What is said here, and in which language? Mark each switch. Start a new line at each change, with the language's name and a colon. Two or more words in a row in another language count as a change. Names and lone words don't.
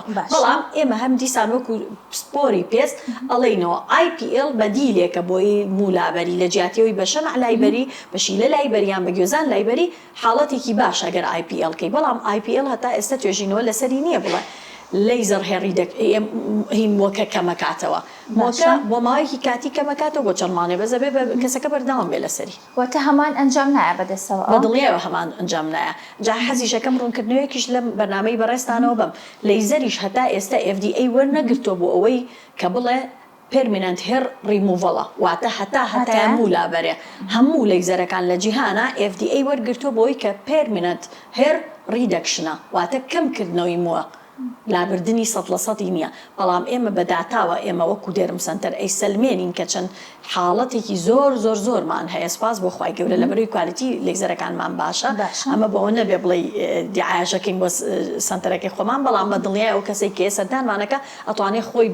Central Kurdish: بەڵام ئێمە هەم دیسان وەکو سپۆری پێست ئەڵێنەوە IPL بەدیلێکە بۆی مولابەری لە جیاتیەوەی بە شەمع لایبەری بەشی لە لایبەریان بە گوێزان لایبەری حاڵەتێکی باش ئەگەر IPL کەی، بەڵام IPL هەتا ئێستا توێژینەوە لەسەری نییە بڵێ لیزر هی مۆکە کەمەکاتەوە مۆکە بۆ ماوەیەکی کاتی کەمەکاتەوە بۆ چەندمانێ بەزەبێ بە کەسەکە بەردەوام بێ لەسەری واتە هەمان ئەنجام نایە بەدەستەوە بەدڵیەوە هەمان ئەنجام نایە جا حەزیشەکەم ڕوونکردنەوەیەکیش لەم بەرنامەی بەڕێستانەوە بەم لیزەریش هەتا ئێستا FDA وەرنەگرتۆ بۆ ئەوەی کە بڵێ
English: permanent hair removal
Central Kurdish: واتە هەتا هەموو لابەرێ هەموو لیزەرەکان لە جیهانە FDA وەرگرتۆ بۆی کە
English: permanent hair reduction
Central Kurdish: واتە کەمکردنەوەی مووە لابردنی 100% نییە بەڵام ئێمە بەداتاوە ئێمە وەکو دێرم سنتەر ئەی سلمێنین کە چەند حاڵەتێکی زۆرمان هەیە سپاس بۆ خوای گەورە لەبەرەوەی کوالیتی لیزەرەکانمان باشە ئەمە بەوە نەبێ بڵێ دیعایەشەکەین بۆ سنتەرەکەی خۆمان بەڵام بەدڵنیایە ئەو کەسێک کە سەردانمانەکە ئەتوانێت خۆی